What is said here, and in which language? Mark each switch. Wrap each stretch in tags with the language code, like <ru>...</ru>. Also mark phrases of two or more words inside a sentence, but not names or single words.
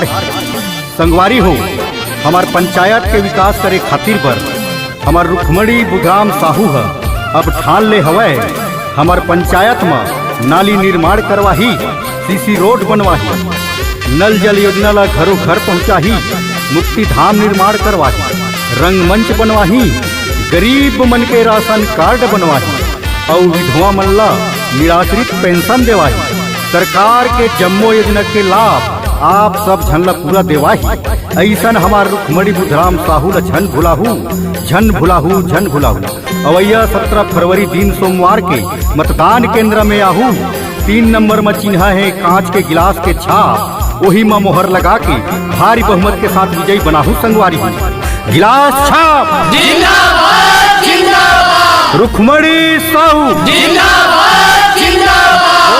<hne>संगवारी हो हमार पंचायत के विकास करे खातिर पर हमार रुक्मणी बुधराम साहू है अब ठान ले हवे हमार पंचायत में नाली निर्माण करवाही सीसी रोड बनवाही नल जल योजना ला घरों घर पहुँचाही मुक्ति धाम निर्माण करवाही रंगमंच बनवाही गरीब मन के राशन कार्ड बनवाही और विधवा मन ला निराश्रित पेंशन देवाही। सरकार के जम्मो योजना के लाभ आप सब झन ला पूरा देवाही। ऐसन हमार रुक्मणी बुधराम साहू ला झन भुलाहू, झन भुलाहू, झन भुलाहू। अवैया 17 फरवरी दिन सोमवार के मतदान केंद्र में आहू। 3 नंबर में चिन्हा है कांच के गिलास के छाप, वही में मोहर लगा के भारी बहुमत के साथ विजयी बनाहू संगवारी। गिलास छाप जिंदाबाद जिंदाबाद रुक्मणी साहू जिंदाबाद जिंदाबाद।</hne>